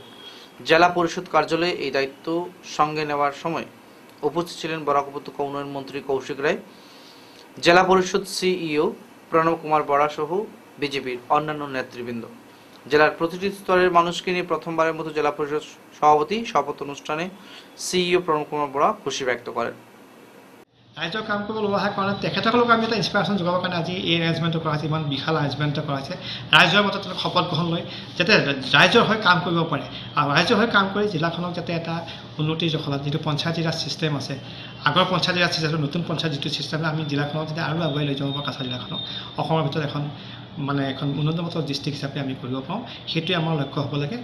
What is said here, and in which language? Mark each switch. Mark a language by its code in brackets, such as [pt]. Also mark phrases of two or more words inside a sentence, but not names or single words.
[bn] জেলা পরিষদ কার্যালয়ে এই দায়িত্ব সঙ্গে নেওয়ার সময় উপস্থিত ছিলেন বরাক উপত্যকা উন্নয়ন মন্ত্রী কৌশিক রায়, জেলা পরিষদ CEO প্রণব কুমার বরা সহ বিজেপির অন্যান্য নেতৃবৃন্দ। জেলার প্রতিটি স্তরের মানুষকে নিয়ে প্রথমবারের মতো জেলা পরিষদ সভাপতি শপথ অনুষ্ঠানে CEO প্ৰণৱ কুমাৰ বৰা খুশি ব্যক্ত করেন। [as] ৰাইজৰ কাম কৰিব লোৱা হোৱাৰ কাৰণে তেখেতসকলক আমি এটা ইনস্পিৰেশ্যন যোগাবৰ কাৰণে আজি এই এৰেঞ্জমেণ্টটো কৰা হৈছে, ইমান বিশাল এৰেঞ্জমেণ্টটো কৰা হৈছে। ৰাইজৰ মতে তেওঁলোকে শপত গ্ৰহণ লৈ যাতে ৰাইজৰ হৈ কাম কৰিব পাৰে, আৰু ৰাইজৰ হৈ কাম কৰি জিলাখনক যাতে এটা উন্নতিৰ জখলাত যিটো পঞ্চায়তী ৰাজ ছিষ্টেম আছে, আগৰ পঞ্চায়তী ৰাজ ছিষ্টেম, নতুন পঞ্চায়ত যিটো ছিষ্টেমে আমি জিলাখনক যাতে আৰু আগুৱাই লৈ যাব পাৰোঁ, কাছাৰ জিলাখনক অসমৰ ভিতৰত এখন উন্নত ডিষ্ট্ৰিক্ট হিচাপে আমি কৰিব পাৰোঁ, সেইটোৱে আমাৰ লক্ষ্য হ'ব লাগে।